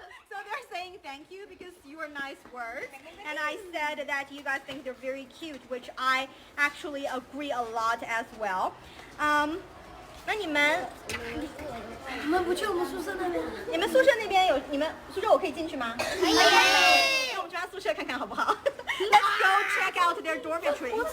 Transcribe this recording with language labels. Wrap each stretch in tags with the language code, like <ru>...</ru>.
<en>So they're saying thank you because you are nice words, and I said that you guys think they're very cute, which I actually agree a lot as well.</en> <zh>那你们不去我们宿舍那边？你们宿舍那边有你们宿舍我可以进去吗？可以。那我们去他宿舍看看好不好？</zh> <en>Let's go check out their dormitory.</en>